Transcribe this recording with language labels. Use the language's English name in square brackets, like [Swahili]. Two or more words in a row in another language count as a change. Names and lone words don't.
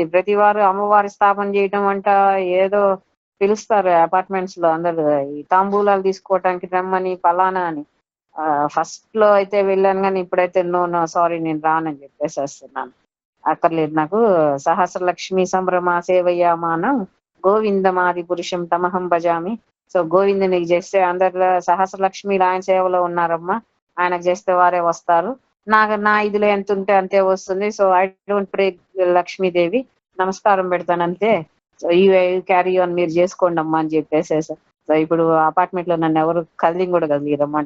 [Telugu] ప్రతి వారు అమ్మవారి స్థాపన చేయటం అంట, ఏదో పిలుస్తారు అపార్ట్మెంట్స్ లో అందరు ఈ తాంబూలాలు తీసుకోవటానికి రమ్మని పలానా అని. ఫస్ట్ లో అయితే వెళ్ళాను, కానీ ఇప్పుడైతే [English] no sorry [Telugu] నేను రానని చెప్పేసి వస్తున్నాను. అక్కర్లేదు నాకు. [Sanskrit] సహస్రలక్ష్మి సంభ్రమ సేవయామానం గోవిందమాది పురుషం తమహం భజామి. [Telugu] సో గోవిందునికి చేస్తే అందరు సహస్రలక్ష్మిలు ఆయన సేవలో ఉన్నారమ్మా, ఆయనకు చేస్తే వారే వస్తారు. నా ఇదిలో ఎంత ఉంటే అంతే వస్తుంది. [English] so I don't pray లక్ష్మీదేవి, [Telugu] నమస్కారం పెడతాను అంతే. [English] so you carry on, [Telugu] మీరు చేసుకోండి అమ్మా అని చెప్పేసి. సో ఇప్పుడు అపార్ట్మెంట్ లో నన్ను ఎవరు కదిలింగ్ కూడా కదిలిరన్నమాట.